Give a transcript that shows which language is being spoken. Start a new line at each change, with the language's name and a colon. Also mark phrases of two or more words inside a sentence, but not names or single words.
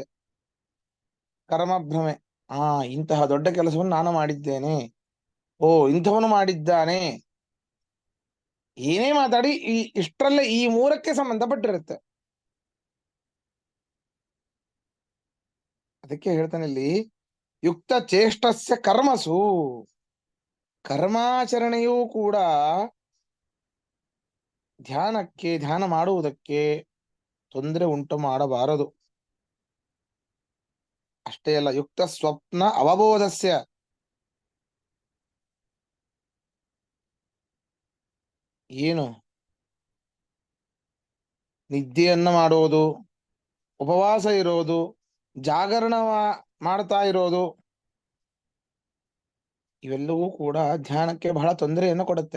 Kannada: ಕರ್ಮ ಭ್ರಮೆ, ಇಂತಹ ದೊಡ್ಡ ಕೆಲಸವನ್ನು ನಾನು ಮಾಡಿದ್ದೇನೆ, ಇಂಥವನು ಮಾಡಿದ್ದಾನೆ, ಏನೇ ಮಾತಾಡಿ ಇಷ್ಟರಲ್ಲೇ ಈ ಮೂರಕ್ಕೆ ಸಂಬಂಧಪಟ್ಟಿರುತ್ತೆ. ಅದಕ್ಕೆ ಹೇಳ್ತಾನೆ ಇಲ್ಲಿ,
Sanskrit: ಯುಕ್ತ ಚೇಷ್ಟಸ್ಯ ಕರ್ಮಸು,
Kannada: ಕರ್ಮಾಚರಣೆಯೂ ಕೂಡ ಧ್ಯಾನ ಮಾಡುವುದಕ್ಕೆ ತೊಂದರೆ ಉಂಟು ಮಾಡಬಾರದು. ಅಷ್ಟೇ ಅಲ್ಲ,
Sanskrit: ಯುಕ್ತ ಸ್ವಪ್ನ ಅವಬೋಧಸ್ಯ,
Kannada: ಏನು ನಿದ್ದೆಯನ್ನ ಮಾಡೋದು, ಉಪವಾಸ ಇರೋದು, ಜಾಗರಣ ಮಾಡ್ತಾ ಇರೋದು, ಇವೆಲ್ಲವೂ ಕೂಡ ಧ್ಯಾನಕ್ಕೆ ಬಹಳ ತೊಂದರೆಯನ್ನು ಕೊಡುತ್ತೆ.